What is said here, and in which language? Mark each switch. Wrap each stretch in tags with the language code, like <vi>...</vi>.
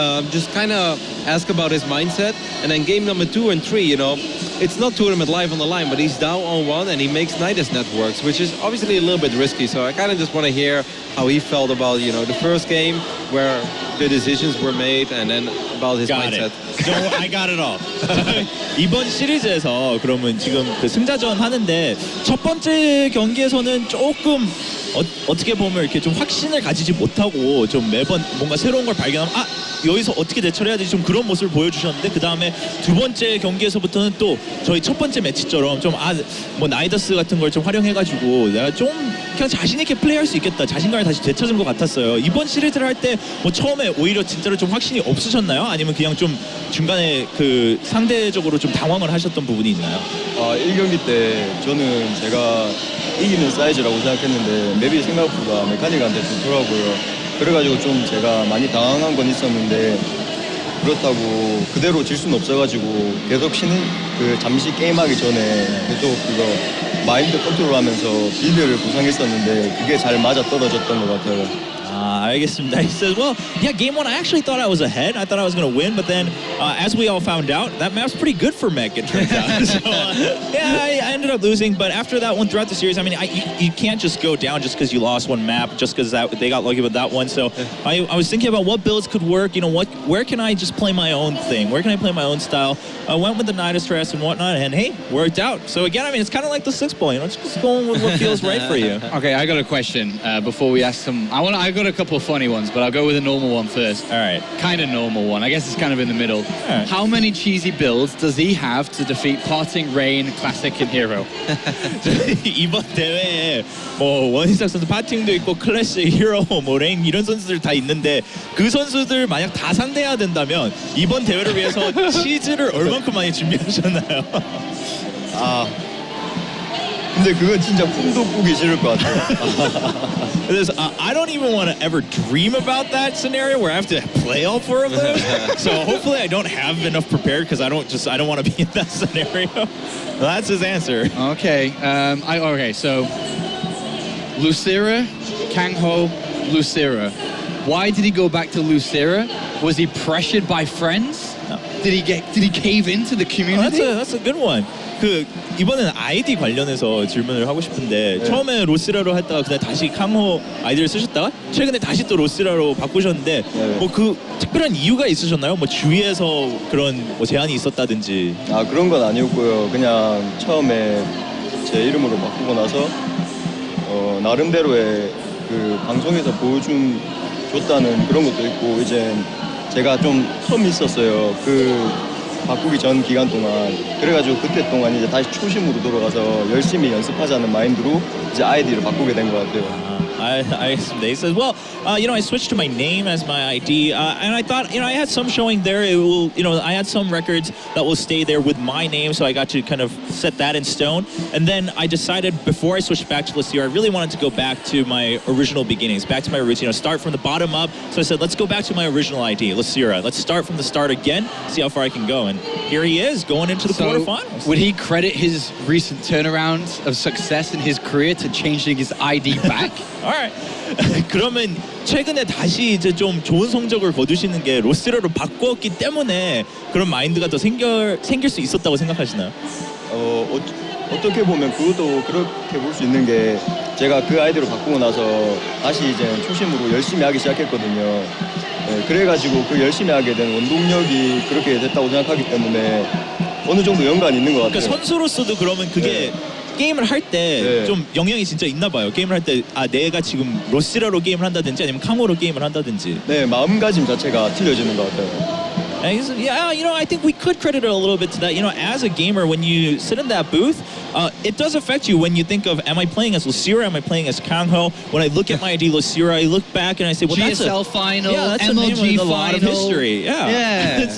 <en>Just kind of ask about his mindset. And then game number 2 and 3, you know, it's not tournament live on the line, but he's down on 1 and he makes Nidus networks, which is obviously a little bit risky. So I kind of just want to hear how he felt about, you know, the first game where the decisions were made, and then about his Got mindset. it. So I got it all.</en> <ko>이번 시리즈에서 그러면 지금 그 승자전 하는데 첫 번째 경기에서는 조금 어떻게 보면 이렇게 좀 확신을 가지지 못하고 좀 매번 뭔가 새로운 걸 발견하면 여기서 어떻게 대처를 해야 되지 좀 그런 모습을 보여주셨는데 그 다음에 두 번째 경기에서부터는 또 저희 첫 번째 매치처럼 좀 뭐 나이더스 같은 걸 좀 활용해가지고 내가 좀 그냥 자신 있게 플레이할 수 있겠다 자신감을 다시 되찾은 것 같았어요. 이번 시리즈를 할 때 뭐 처음에 오히려 진짜로 좀 확신이 없으셨나요? 아니면 그냥 좀 중간에 그 상대적으로 좀 당황을 하셨던 부분이 있나요? 1경기 때 저는 제가 이기는 사이즈라고 생각했는데 맵이 생각보다 메카닉한테 좋더라고요. 그래가지고 좀 제가 많이 당황한 건 있었는데 그렇다고 그대로 질 수는 없어가지고 계속 잠시 게임하기 전에 계속 그거 마인드 컨트롤하면서 빌드를 구상했었는데 그게 잘 맞아 떨어졌던 것 같아요. 알겠습니다.</ko> <en>He says, well, yeah, game 1, I actually thought I was ahead. I thought I was going to win, but then as we all found out, that map's pretty good for mech, it turns out. So, yeah, I ended up losing, but after that one, throughout the series, I mean, you can't just go down just because you lost one map, just because they got lucky with that one. So I was thinking about what builds could work, you know, where can I just play my own thing? Where can I play my own style? I went with the Nidus Stress and whatnot, and hey, worked out. So again, I mean, it's kind of like the 6-ball, you know, it's just going with what feels right for you. Okay, I got a question before we ask some. I got a couple of funny ones, but I'll go with a normal one first. All right. Kind of normal one. I guess it's kind of in the middle. right. How many cheesy builds does he have to defeat Parting, Rain, Classic, and Hero?</en> <ko>이번 대회에 뭐 원희석 선수 파팅도 있고 클래식, 히어로, 뭐 레인 이런 선수들 다 있는데 그 선수들 만약 다 상대해야 된다면 이번 대회를 위해서 치즈를 얼만큼 많이 준비하셨나요? 근데 그건 진짜 꿈도 꾸기 싫을 것 같아요.</ko> <en>I don't even want to ever dream about that scenario where I have to play all 4 of those. So hopefully I don't have enough prepared because I don't want to be in that scenario. Well, that's his answer. Okay. Okay. So Losira, Kangho, Losira. Why did he go back to Losira? Was he pressured by friends? No. Did he cave into the community? That's a good one.</en> <ko>이번에는 아이디 관련해서 질문을 하고 싶은데 처음에 로시라로 했다가 그다음에 다시 캉호 아이디를 쓰셨다가 최근에 다시 또 로시라로 바꾸셨는데 뭐 그 특별한 이유가 있으셨나요? 뭐 주위에서 그런 뭐 제한이 있었다든지. 그런 건 아니었고요. 그냥 처음에 제 이름으로 바꾸고 나서 나름대로의 그 방송에서 줬다는 그런 것도 있고 이제 제가 좀 텀이 있었어요. 바꾸기 전 기간 동안 그래가지고 그때 동안 이제 다시 초심으로 돌아가서 열심히 연습하자는 마인드로 이제 아이디를 바꾸게 된 것 같아요. 알겠습니다.</ko> <en>He says, well, you know, I switched to my name as my ID, and I thought, you know, I had some showing there. It will, you know, I had some records that will stay there with my name, so I got to kind of set that in stone. And then I decided before I switched back to Losira, I really wanted to go back to my original beginnings, back to my roots, you know, start from the bottom up. So I said, let's go back to my original ID, Losira. Let's start from the start again, see how far I can go. And here he is, going into the quarterfinals. Would he credit his recent turnaround of success in his career to changing his ID back? Alright.</en> <ko>그러면 최근에 다시 이제 좀 좋은 성적을 거두시는 게 로스티러로 바꾸었기 때문에 그런 마인드가 더 생길 수 있었다고 생각하시나요? 어떻게 보면 그것도 그렇게 볼 수 있는 게 제가 그 아이디로 바꾸고 나서 다시 이제 초심으로 열심히 하기 시작했거든요. 네, 그래가지고 그 열심히 하게 된 원동력이 그렇게 됐다고 생각하기 때문에 어느 정도 연관이 있는 것 같아요. 그러니까 선수로서도 그러면 그게 게임을 할 때 좀 영향이 진짜 있나 봐요. 게임을 할 때 내가 지금 로시라로 게임을 한다든지 아니면 캉오로 게임을 한다든지. 네, 마음가짐 자체가 틀려지는 것 같아요.</ko> <en>And he said, yeah, I think we could credit it a little bit to that. As a gamer, when you sit in that booth, it does affect you when you think of, am I playing as Losira? Am I playing as Kangho? When I look at my ID Losira, I look back and I say, well, that's GSL final, that's a name MLG with a lot of final. history. Yeah. Yeah.</en>